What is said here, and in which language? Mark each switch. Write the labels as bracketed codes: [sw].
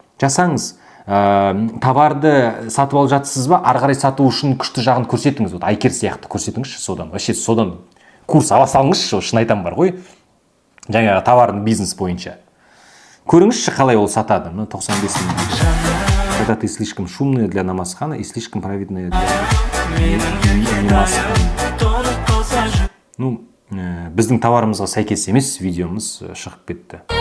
[kk] Жасаңыз, товарды сатып алып жатсыз ба, арғарай сату үшін күшті жағын көрсетіңіз. Айкер сияқты көрсетіңізші содан. Вообще содан курс ала салыңызшы, шын айтам бар ғой. Жаңағы товардың бизнес бойынша. Көріңізші қалай ол сатады. 95. [ru] Когда ты слишком шумная для намазхана и слишком праведная для намазхана. [kk] Біздің товарымызға сәйкес емес видеомыз шығып кетті.